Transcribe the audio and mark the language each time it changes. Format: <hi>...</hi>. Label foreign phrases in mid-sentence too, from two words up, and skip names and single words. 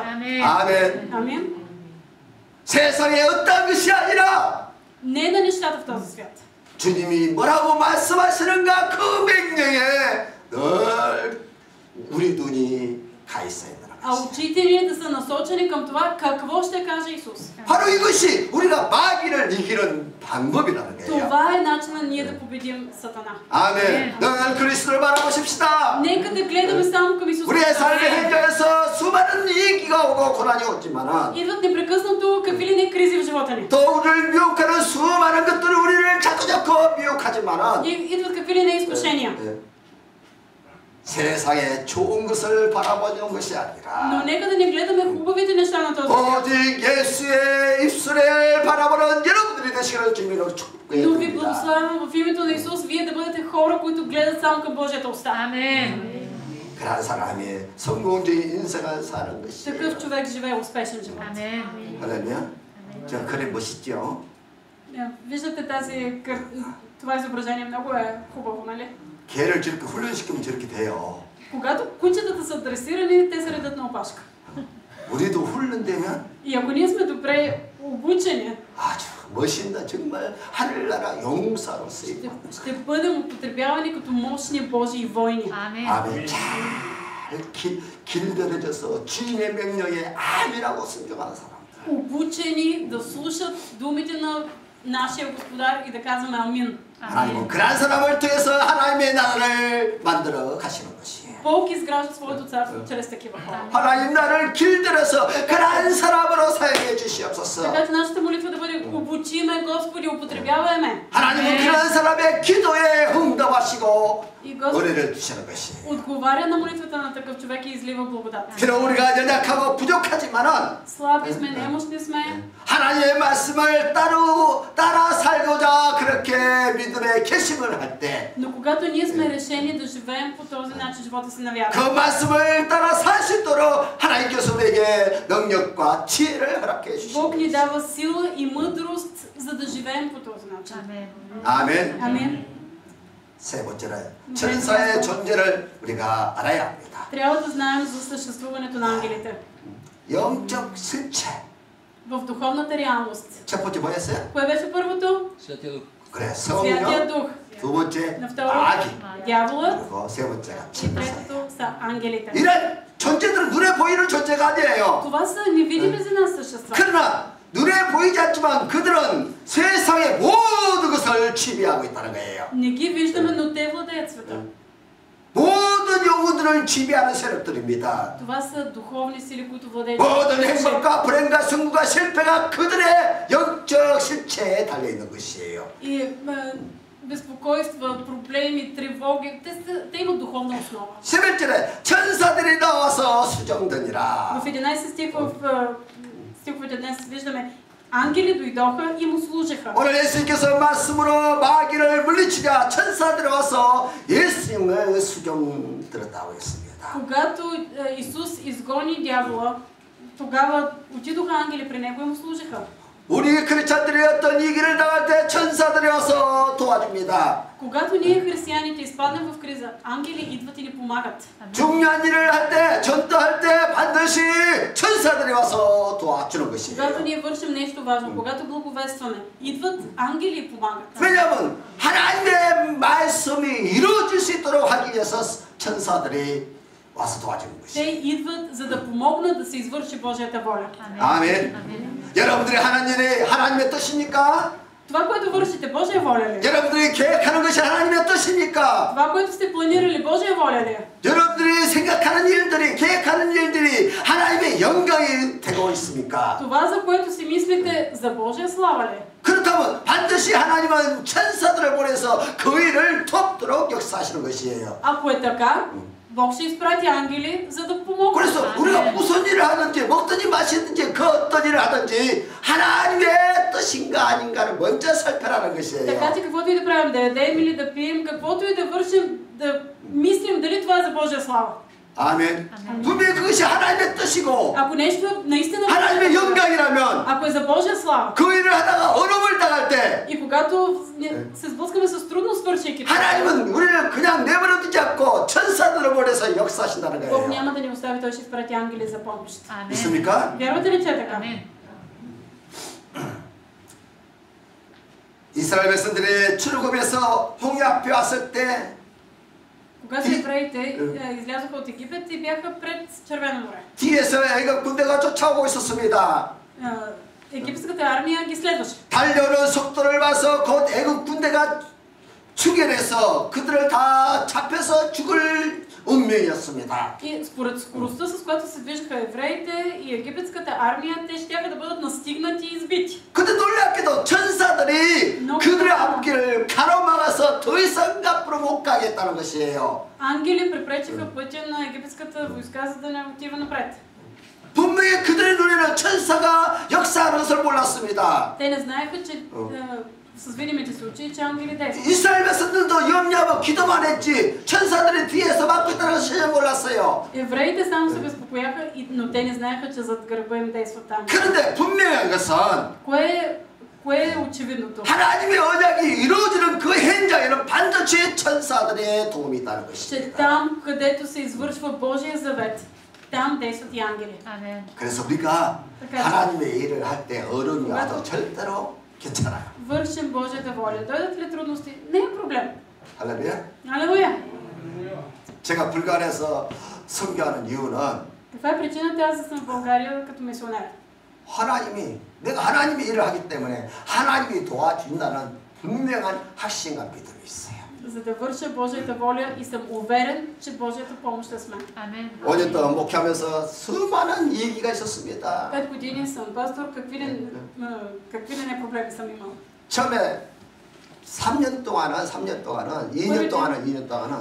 <ko>아멘.</ko> <bg>Амин.</bg> <ko>세상에 어떤 것이 아니라</ko> <bg>Не на нещата в този свят.</bg> <ko>주님이 뭐라고 말씀하시는가 그 명령에 늘 우리 눈이 가 있어야 된다는</ko> <bg>А</bg> <ko>것이에요.</ko> <bg>очите ни да са насочени към това какво ще каже Исус.</bg> <ko>바로 이것이 우리가 마귀를 이기는 방법이라는 거예요.</ko> <bg>Това е начинът ние да победим Сатана.</bg> <ko>아멘. 늘 그리스도를 바라보십시다.</ko> <bg>Нека да гледаме само към Исус</bg> <ko>우리의</ko> <bg>Христос.</bg> <ko>삶의 현장에서 수많은 위기가 오고 고난이 오지만은</ko> <bg>Идват непрекъснато какви ли не кризи в живота ни.</bg> <ko>또 우리를 미혹하는 수많은 것들이 우리를 자꾸자꾸 미혹하지만은</ko> <bg>Идват какви ли не изкушения.</bg> <ko>세상에 좋은 것을 바라보는 것이</ko> <bg>Но</bg> <ko>아니라</ko> <bg>нека да не гледаме хубавите неща на този свят.</bg> <ko>오직 예수의 입술을 바라보는 여러분들이 되시기를 주님으로</ko> <bg>Но ви</bg> <ko>축복드립니다.</ko> <bg>благославям в името на Исус, вие да бъдете хора, които гледат само към Божията уста.</bg> <ko>아멘. 그런 사람이 성공적인 인생을 사는 것이.</ko> <bg>Такъв човек живее успешен живот.</bg> <ko>아멘. 할렐루야. 저 그래 멋있죠?</ko> <bg>Виждате това изображение, много е хубаво, нали?</bg> <ko>개를 저렇게 훈련시키면 저렇게 돼요.</ko> <bg>Когато кучетата са дресирани, те се редат на опашка.</bg> <ko>우리도 훈련되면</ko> <bg>И ако ние сме добре обучени,</bg> <ko>아주 멋있다. 정말 하늘나라 용사로 쓰이고.</ko> <bg>ще бъдем употребявани като мощни Божии войни.</bg> <ko>아멘. 잘 길들여져서 주님의 명령에 아멘하고 순종하는 사람.</ko> <bg>Обучени да слушат думите на нашия Господар и да казваме Амин.</bg> <ko>하나님은 그런 사람을 통해서 하나님의 나라를 만들어 가시는 것이에요.</ko> <bg>Бог изгражда своето царство чрез такива хора.</bg> <ko>하나님 나를 길들여서 그런 사람으로 사용해 주시옵소서.</ko> <bg>Така че нашата молитва да бъде обучиме, Господи, употребявай ме.</bg> <ko>하나님은 그런 사람의 기도에 응답하시고</ko> <bg>И Господ</bg> <ko>은혜를 주시는 것이에요.</ko> <bg>отговаря на молитвата на такъв човек и излива благодат.</bg> <ko>비록 우리가 연약하고 부족하지만은</ko> <bg>Слаби сме, немощни сме,</bg> <ko>하나님의 말씀을 따라 살고자 그렇게 믿음의 결심을 할 때 그</ko> <bg>но когато ние сме решени да живеем по този начин, живота си на вяра,</bg> <ko>말씀을 따라 살 수 있도록 하나님께서 우리에게 능력과 지혜를 허락해</ko> <bg>Бог</bg> <ko>주시옵소서.</ko> <bg>ни дава сила и мъдрост, за да живеем по този начин.</bg> <ko>아멘.</ko> <bg>Амин.</bg> <ko>세 번째는 천사의 존재를 우리가 알아야 합니다.</ko> <bg>Трябва да знаем за съществуването на ангелите</bg> <ko>영적 실체.</ko> <bg>в духовната реалност.</bg> <ko>첫 번째 뭐였어요?</ko> <bg>Кое беше първото? Святия Дух.</bg> <ko>그래,</ko> <bg>Святия</bg> <ko>성령.</ko> <bg>Дух.</bg> <ko>두 번째</ko> <bg>На второ,</bg> <ko>마귀.</ko> <bg>дяволът.</bg> <ko>그리고 세 번째가</ko> <bg>И</bg> <ko>천사.</ko> <bg>третото са ангелите.</bg> <ko>이런 존재들은 눈에 보이는 존재가 아니에요.</ko> <bg>Това са невидими за нас същества.</bg> <ko>그러나 눈에 보이지 않지만 그들은 세상의 모든 것을 지배하고 있다는 거예요.</ko> <bg>Не ги виждаме, но те владеят света.</bg> <ko>모든 영혼들을 지배하는 세력들입니다.</ko> <bg>Това са духовни сили, които владеят.</bg> <ko>모든 행복과 불행과 승부가 실패가 그들의 영적 실체에 달려 있는 것이에요.</ko> <bg>И безпокойства, проблеми, тревоги, те имат духовна основа.</bg> <ko>11절에 천사들이 나와서 수정되니라.</ko> <bg>В 11 стих в стиховете днес виждаме ангели дойдоха и му служеха.</bg> <ko>오늘 예수님께서 말씀으로 마귀를 물리치자 천사들이 와서 예수님을 수정들었다고 했습니다.</ko> <bg>Когато Исус изгони дявола, тогава отидоха ангели при него и му служеха.</bg> <ko>우리 크리스찬들이 어떤 위기를 당할 때 천사들이 와서 도와줍니다.</ko> <bg>Когато ние християните изпаднем в криза, ангели идват и ни помагат.</bg> <ko>중요한 일을 할 때, 전도할 때 반드시 천사들이 와서 도와주는 것이에요.</ko> <bg>Когато ние вършим нещо важно, когато благовестваме, идват ангели и помагат.</bg> <ko>왜냐하면 하나님의 말씀이 이루어질 수 있도록 하기 위해서 천사들이 와서 도와주는</ko> <bg>Те</bg> <ko>것이에요.</ko> <bg>идват, за да помогнат да се извърши Божията воля.</bg> <ko>아멘. 여러분들이 하나님의 뜻입니까?</ko> <bg>Това, което вършите, Божия воля ли?</bg> <ko>여러분들이 계획하는 것이 하나님의 뜻입니까?</ko> <bg>Това, което сте планирали, Божия воля ли?</bg> <ko>여러분들이 생각하는 일들이, 계획하는 일들이 하나님의 영광이 되고 있습니까?</ko> <bg>Това, за което си мислите, за Божия слава ли?</bg> <ko>그렇다면 반드시 하나님은 천사들을 보내서 그 일을 돕도록 역사하시는 것이에요.</ko> <bg>Ако е така, Бог ще изпрати ангели, за да помогнат.</bg> <ko>그래서 우리가 무슨 일을 하든지 먹든지 마시든지 그 어떤 일을 하든지 하나님의 뜻인가 아닌가를 먼저 살펴라는 것이에요.</ko> <bg>Така че каквото и да правим, да ядем или да пием, каквото и да вършим, да мислим дали това е за Божия слава.</bg> <ko>아멘. 분명히 그것이 하나님의 뜻이고</ko> <bg>Ако нещо наистина</bg> <ko>하나님의 영광이라면</ko> <bg>ако е за Божия слава,</bg> <ko>그 일을 하다가 어려움을 당할 때</ko> <bg>и когато се сблъскаме с трудност, свършейки това,</bg> <ko>하나님은 우리를 그냥 내버려두지 않고 천사들을 보내서 역사하신다는</ko> <bg>Бог</bg> <ko>거예요.</ko> <bg>няма да ни остави, Той ще изпрати ангели за помощ.</bg> <ko>믿습니까?</ko> <bg>Вярвате ли, че е така?</bg> <ko>이스라엘 백성들이 출애굽에서 홍해 앞에 왔을 때</ko> <bg>Когато евреите излязоха от Египет и бяха пред Червено море.</bg> <ko>뒤에서 애굽 군대가 쫓아오고 있었습니다.</ko> <bg>Египетската армия ги следваше.</bg> <ko>달려오는 속도를 봐서 곧 애굽 군대가 추격해서 그들을 다 잡혀서 죽을 운명이었습니다.</ko> <bg>И според скоростта, с която се движеха евреите и египетската армия, те щяха да бъдат настигнати и избити.</bg> <ko>근데 놀랍게도 천사들이 그들의 앞길을 가로막아서 더 이상 앞으로 못 가겠다는 것이에요.</ko> <bg>Ангели препречиха пътя на египетската войска, за да не отива напред.</bg> <ko>분명히 그들의 눈에는 천사가 역사하는 것을 몰랐습니다.</ko> <bg>Те не знаеха, че с видимите си очи, че ангели действат.</bg> <ko>이스라엘 백성들도 염려하고 기도만 했지 천사들이 뒤에서 막고 있다는 것을 전혀 몰랐어요.</ko> <bg>Евреите само се безпокояха, но те не знаеха, че зад гърба им действат ангели.</bg> <ko>그런데 분명한 것은</ko> <bg>Кое е очевидното?</bg> <ko>하나님의 언약이 이루어지는 그 현장 현장에는 반드시 천사들의 도움이 있다는</ko> <bg>че</bg> <ko>것입니다.</ko> <bg>там, където се извършва Божия завет, там действат и ангели.</bg> <ko>Amen. 그래서 우리가</ko> <bg>така че,</bg> <ko>하나님의 일을 할 때 어려움이 와도 절대로 괜찮아요.</ko> <bg>вършим Божията воля. Дойдат ли трудности? Не е проблем.</bg> <ko>할렐루야.</ko> <bg>Алелуя!</bg> <ko>제가 불가리아에서 선교하는 이유는</ko> <bg>Каква е причината аз да съм в България като мисионер?</bg> <ko>하나님이 내가 하나님의 일을 하기 때문에 하나님이 도와준다는 분명한 확신과 믿음이 있어요.</ko> <bg>За да върша Божията воля и съм уверен, че Божията помощ е с мен.</bg> <ko>Amen. 5년 동안 목회하면서 수많은 얘기가 있었습니다.</ko> <bg>5 години съм пастор, какви ли не проблеми съм имал.</bg> <ko>처음에 3년 동안은 2년 동안은</ko>